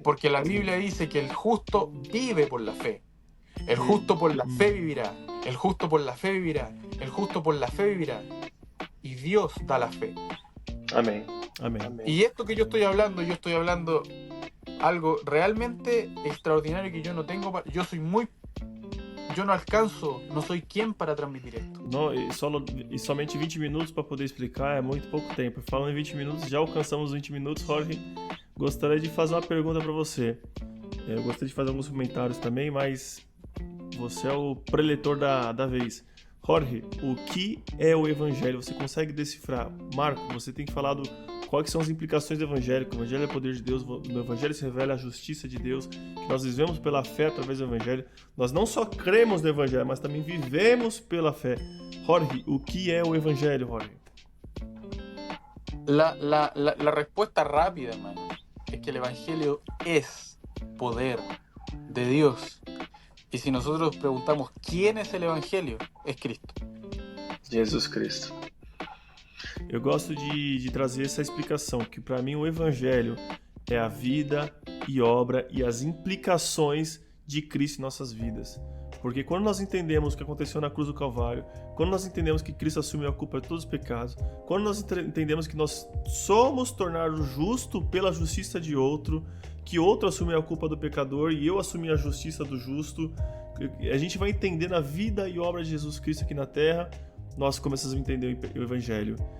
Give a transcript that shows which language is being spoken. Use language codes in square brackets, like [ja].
[es] Porque la Biblia dice que el justo vive por la fe. El justo por la fe vivirá. El justo por la fe vivirá. El justo por la fe vivirá. Y Dios da la fe. Amén. Amén. Amén. Y esto que yo estoy hablando algo realmente extraordinario que yo no tengo. Yo no alcanço, [pt] não sou quem para transmitir isto. Não, e somente 20 minutos para poder explicar é muito pouco tempo. Falando em 20 minutos, já alcançamos 20 minutos. Jorge, gostaria de fazer uma pergunta para você. Eu gostaria de fazer alguns comentários também, mas você é o preletor da vez. Jorge, o que é o Evangelho? Você consegue decifrar? Marco, você tem falado quais são as implicações do Evangelho, que o Evangelho é o poder de Deus, no Evangelho se revela a justiça de Deus, que nós vivemos pela fé através do Evangelho. Nós não só cremos no Evangelho, mas também vivemos pela fé. Jorge, o que é o Evangelho, Jorge? [es] La respuesta rápida, hermano, es que el Evangelio es poder de Dios. Y si nosotros preguntamos quién es el Evangelio, es Cristo. [pt] Jesus Cristo. Eu gosto de trazer essa explicação, que para mim o Evangelho é a vida e obra e as implicações de Cristo em nossas vidas. Porque quando nós entendemos o que aconteceu na cruz do Calvário, quando nós entendemos que Cristo assumiu a culpa de todos os pecados, quando nós entendemos que nós somos tornados justos pela justiça de outro, que outro assumiu a culpa do pecador e eu assumi a justiça do justo, a gente vai entendendo a vida e obra de Jesus Cristo aqui na Terra, nós começamos a entender o Evangelho.